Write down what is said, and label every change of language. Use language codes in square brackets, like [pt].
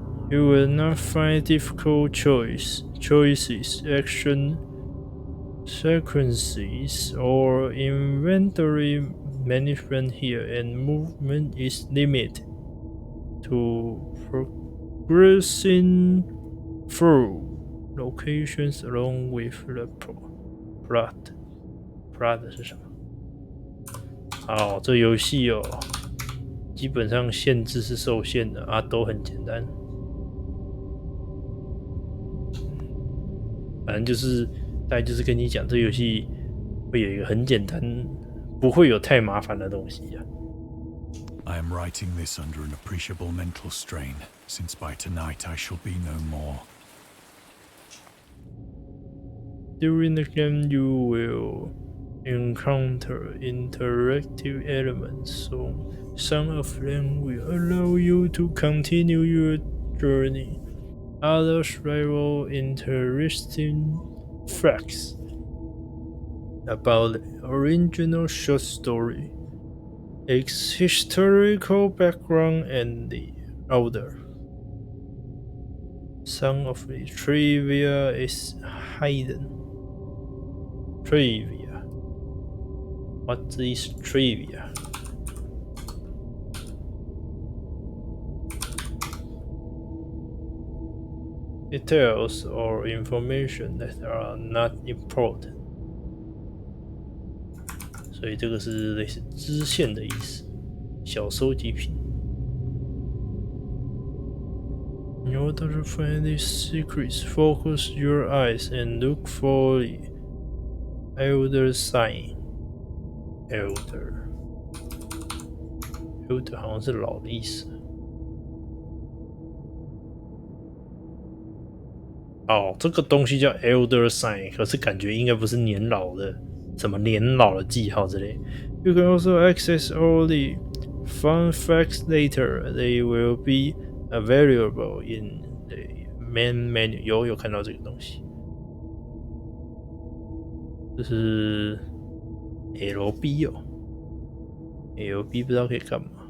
[en] You will not find difficult choices, action sequences, or inventory management here, and movement is limited to progressing through locations along with the plot。 [zh] plot 是什么？好，这游戏哦，基本上限制是受限的啊，都很简单。反正就是大概就是跟你讲，这游戏会有一个很简单，不会有太麻烦的东西啊。 [en] I am writing this under an appreciable mental strain, since by tonight I shall be no more. During the game, you will encounter interactive elements, so some of them will allow you to continue your journey. Others reveal interesting facts about the original short story, its historical background, and the author. Some of the trivia is hidden. Trivia. What is trivia? Details or information that are not important. [zh] 所以这个是类似支线的意思，小收集品。 [en] In order to find these secrets, focus your eyes and look for the elder sign. [zh] Elder 好像是老的意思。哦，这个东西叫 elder sign， 可是感觉应该不是年老的，什么年老的记号之类。 [en] You can also access all the fun facts later. They will be available in the main menu. [zh] 有看到这个东西，这是 LB 哦 ，LB 不知道可以干嘛。